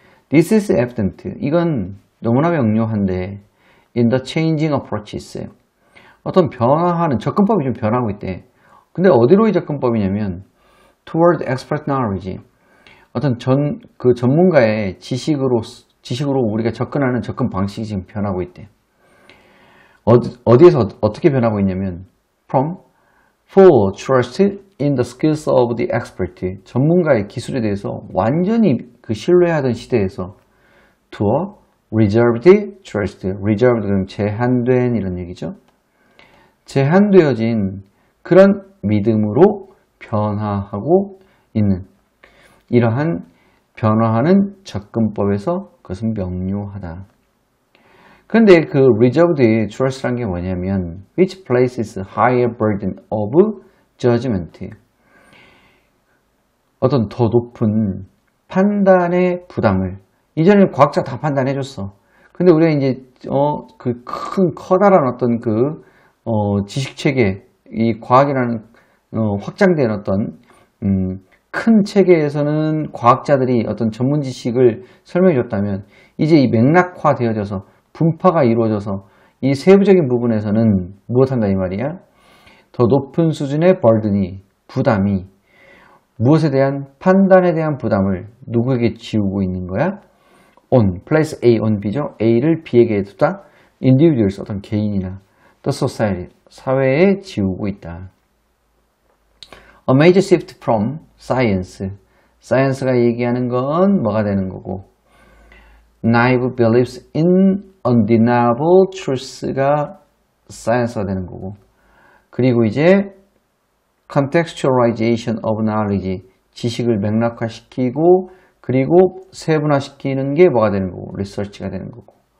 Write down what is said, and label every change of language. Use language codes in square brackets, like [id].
[en] This is evident, [ko] 이건 너무나 명료한데 [en] in the changing approaches, [ko] 어떤 변화하는 접근법이 좀 변하고 있대. 근데 어디로의 접근법이냐면 [en] toward expert knowledge, [ko] 어떤 그 전문가의 지식으로 우리가 접근하는 접근 방식이 지금 변하고 있대. 어디에서 어떻게 변하고 있냐면, [en] from full trust in the skills of the expert. [ko] 전문가의 기술에 대해서 완전히 그 신뢰하던 시대에서 [en] to a reserved trust. [ko] reserved 그럼 제한된 이런 얘기죠. 제한되어진 그런 믿음으로 변화하고 있는 이러한 변화하는 접근법에서 그것은 명료하다. 그런데 그 [en] reserved trust란 [ko] 게 뭐냐면 [en] which places higher burden of judgment. [ko] 어떤 더 높은 판단의 부담을 이전에는 과학자 다 판단해줬어. 근데 우리가 이제 그 커다란 어떤 지식 체계, 이 과학이라는 확장된 어떤 큰 체계에서는 과학자들이 어떤 전문 지식을 설명해 줬다면 이제 이 맥락화되어져서 분파가 이루어져서 이 세부적인 부분에서는 무엇한다 이 말이야? 더 높은 수준의 burden이 부담이 무엇에 대한 판단에 대한 부담을 누구에게 지우고 있는 거야? [en] on, place A on B죠. [ko] A를 B에게 두다. individuals, 어떤 개인이나 [en] the society, [ko] 사회에 지우고 있다. [en] A major shift from science. [ko] science가 얘기하는 건 뭐가 되는 거고 [en] naive beliefs in undeniable truth [ko] 가 science가 되는 거고 그리고 이제 [en] contextualization of knowledge, [ko] 지식을 맥락화시키고 그리고 세분화시키는 게 뭐가 되는 거고 research가 되는 거고